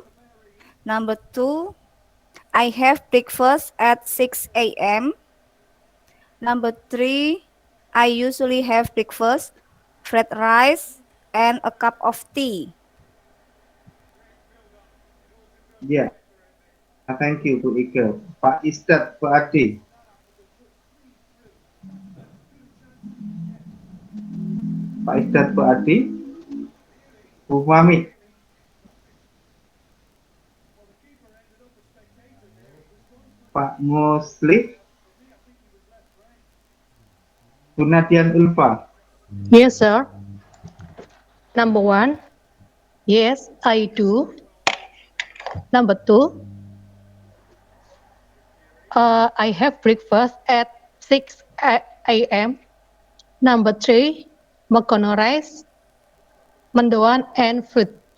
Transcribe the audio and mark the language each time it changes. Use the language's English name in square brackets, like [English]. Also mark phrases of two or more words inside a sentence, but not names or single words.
[English] Number 2, I have breakfast at 6 a.m. Number 3, I usually have breakfast, fried rice, and a cup of tea. Yeah. Thank you, Bu Ika. Pak Istad, Pak Adi. Pak Istad, Pak Adi. Bu Muhammad. Pak Muslim. Bu Nadian Ulfa. Yes, sir. Number 1, yes, I do. Number 2, I have breakfast at 6 a.m. Number 3, Megono rice, mendoan, and fruit.